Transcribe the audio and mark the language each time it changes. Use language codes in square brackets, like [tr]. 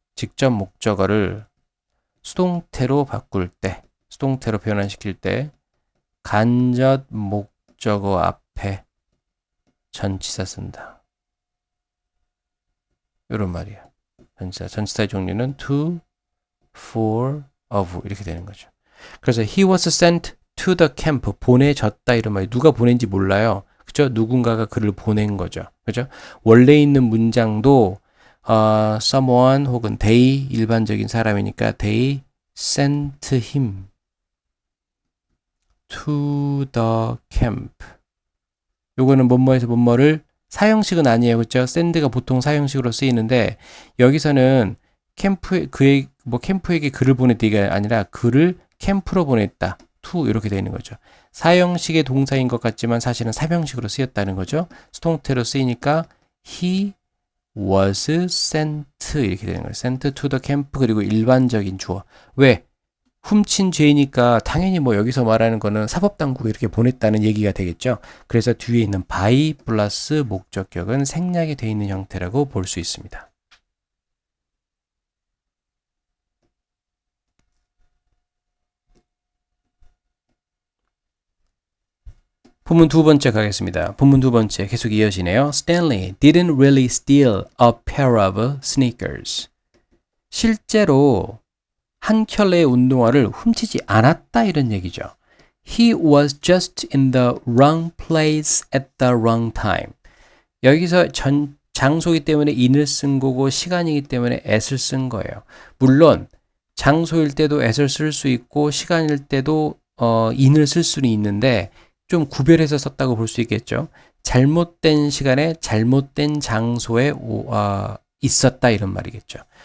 [ko] 직접 목적어를 수동태로 바꿀 때, 수동태로 변환시킬 때 간접 목적어 앞에 전치사 쓴다. 이런 말이야. 전치사의 종류는 to, for, of 이렇게 되는 거죠. 그래서 [en] he was sent to the camp. [ko] 보내졌다 이런 말이 누가 보낸지 몰라요. 그죠? 누군가가 그를 보낸 거죠. 그죠? 원래 있는 문장도 [en] someone 혹은 they [ko] 일반적인 사람이니까 [en] they sent him to the camp. [ko] 요거는 뭐뭐에서 뭐뭐를 사형식은 아니에요. 그렇죠? send가 보통 사형식으로 쓰이는데 여기서는 캠프에게 글을 보냈다가 아니라 글을 캠프로 보냈다. to 이렇게 되어 있는 거죠. 사형식의 동사인 것 같지만 사실은 삼형식으로 쓰였다는 거죠. 수동태로 쓰이니까 he [en] was sent [ko] 이렇게 되는 거예요. [en] sent to the camp [ko] 그리고 일반적인 주어. 왜? 훔친 죄니까 당연히 뭐 여기서 말하는 거는 사법당국에 이렇게 보냈다는 얘기가 되겠죠. 그래서 뒤에 있는 by 플러스 목적격은 생략이 되어 있는 형태라고 볼 수 있습니다. 본문 두 번째 가겠습니다. 본문 두 번째 계속 이어지네요. [en] Stanley didn't really steal a pair of sneakers. [ko] 실제로 한 켤레의 운동화를 훔치지 않았다 이런 얘기죠. [en] He was just in the wrong place at the wrong time. [ko] 여기서 장소이기 때문에 in을 쓴 거고 시간이기 때문에 at을 쓴 거예요. 물론 장소일 때도 at을 쓸 수 있고 시간일 때도 in을 쓸 수는 있는데 좀 구별해서 썼다고 볼 수 있겠죠. 잘못된 시간에 잘못된 장소에 있었다 이런 말이겠죠.